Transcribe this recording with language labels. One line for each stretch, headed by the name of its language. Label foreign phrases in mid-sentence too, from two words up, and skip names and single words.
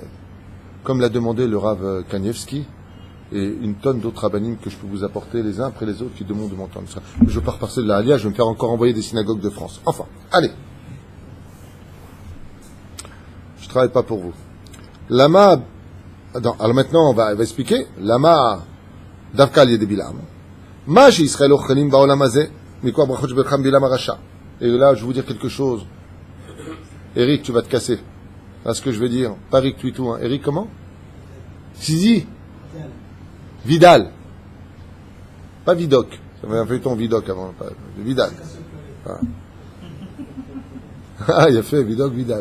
French: Comme l'a demandé le Rav Kanievski, et une tonne d'autres rabbinim que je peux vous apporter les uns après les autres qui demandent de monter en Israël. Je pars passer de la Aliyah, je vais me faire encore envoyer des synagogues de France. Enfin, allez. Je ne travaille pas pour vous. Lama, alors maintenant on va expliquer.
Hebrew: למה דווקא על יד בלעם. מה שישראל אוכלים בעולם הזה מקור ברכות שבהם בלעם הרשע.
French: Et là, je vais vous dire quelque chose. Eric, tu vas te casser. C'est ce que je vais dire. Pas Eric Twitou, hein. Eric, comment? Sisi. Vidal. Pas Vidoc. Ça avait un feuilleton Vidoc avant. Pas Vidal. Ah. Ah, il a fait Vidoc, Vidal.